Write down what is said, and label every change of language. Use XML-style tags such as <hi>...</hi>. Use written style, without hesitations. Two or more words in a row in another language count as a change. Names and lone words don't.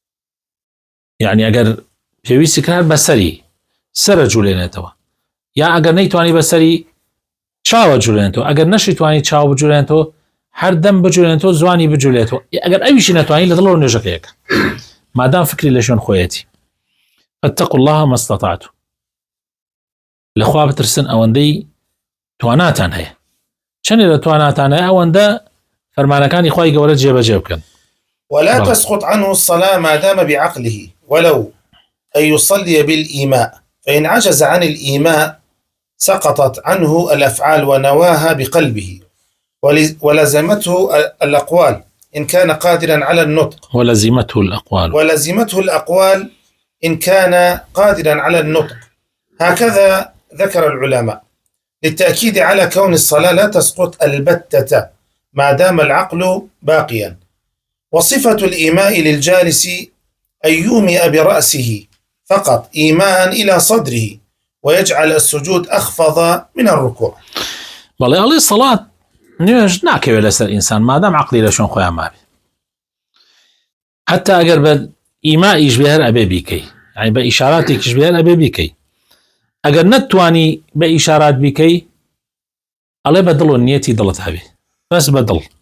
<ckb>یعنی ئەگەر پێویستی کرد بەسەری سرە جوولێنێتەوە، یا ئەگەر نەیتوانی بەسەری چاوە جوولێنێتەوە، ئەگەر نەشی توانی چاو بجوولێنێتەوە هەر دەم بجوولێنێتەوە زوانی بجوولێتەوە، ئەگەر ئەویشی نەتوانی لە دڵەوە نوێژەکەیەکە مادام فکری لە شوێن خۆیەتی.</ckb> <ar>فاتقوا الله ما استطعتم،</ar> <ckb>لەخوا بترسن ئەوەندەی تواناتان هەیە، چەندێ لە تواناتان هەیە ئەوەندە فەرمانەکانی خوای گەورە جێبەجێ بکەن.</ckb> <ar>ولا تسقط عنه الصلاة ما دام بعقله ولو أن يصلي بالإيماء، فإن عجز عن الإيماء سقطت عنه الأفعال ونواها بقلبه، ولزمته الأقوال إن كان قادرا على النطق، ولزمته الأقوال إن كان قادرا على النطق. هكذا ذكر العلماء للتأكيد على كون الصلاة لا تسقط البتة ما دام العقل باقيا. وصفة الإيماء للجالس أن يومئ برأسه فقط إيماء إلى صدره ويجعل السجود أخفض من الركوع.</ar> <ckb>بەڵێ ئەڵێ سەڵات نوێژ ناکەوێت لەسەر ئینسان مادام عەقلی لە شوێن خۆیان مابێ، حتا ئەگەر بە ئیمائیش بێ هەر ئەبێ بیکەی، یعنی بە ئیشاراتێکیش بێ هەر ئەبێ بیکەی. ئەگەر نەتوانی بە ئیشارات بیکەی ئەڵێ بە دڵ و نیەتی دڵت هەبێ، بەس بە دڵ.</ckb>